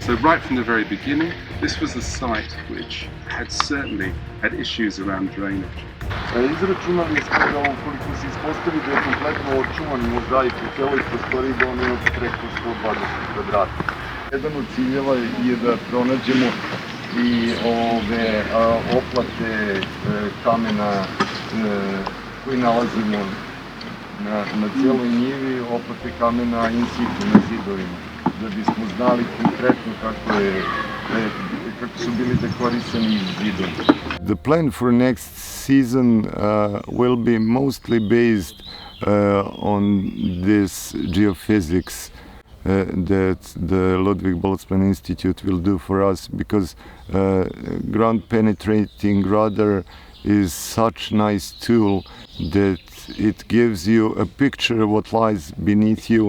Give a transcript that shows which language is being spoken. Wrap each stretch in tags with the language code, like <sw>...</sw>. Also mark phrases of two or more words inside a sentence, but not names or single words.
<en>So right from the very beginning, this was a site which had certainly had issues around drainage.</en> <bs>Izračunali smo da ukoliko se ispostavi da je kompletno očuvan mozaik u cijeloj prostoriji, da on ima preko 120 kvadrata. Jedan od ciljeva je da pronađemo i ove oplate kamena koji nalazimo na cijeloj njivi, oplate kamena</bs> <la>in situ</la> <bs>na zidovima, da bismo znali konkretno kako su bili dekorisani zidovi.</bs> <en>The plan for next season will be mostly based on this geophysics that the Ludwig Boltzmann Institute will do for us, because ground penetrating radar is such a nice tool that it gives you a picture of what lies beneath you.</en>